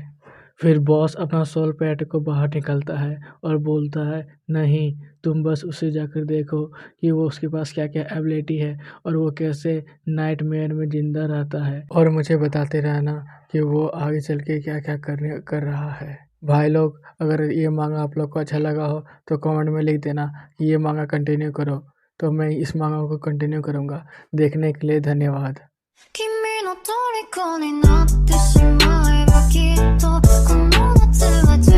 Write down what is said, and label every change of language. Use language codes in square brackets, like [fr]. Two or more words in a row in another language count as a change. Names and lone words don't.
[hi] फिर बॉस अपना सोल पैड को बाहर निकालता है और बोलता है, नहीं तुम बस उसे जाकर देखो कि वो उसके पास क्या क्या एबिलिटी है और वो कैसे नाइटमेयर में ज़िंदा रहता है, और मुझे बताते रहना कि वो आगे चल के क्या क्या कर रहा है। भाई लोग, अगर ये मांगा आप लोग को अच्छा लगा हो तो कमेंट में लिख देना कि ये मांगा कंटिन्यू करो, तो मैं इस मांगा को कंटिन्यू करूँगा। देखने के लिए धन्यवाद। [ja] 君の虜になってしまえばきっとこの夏は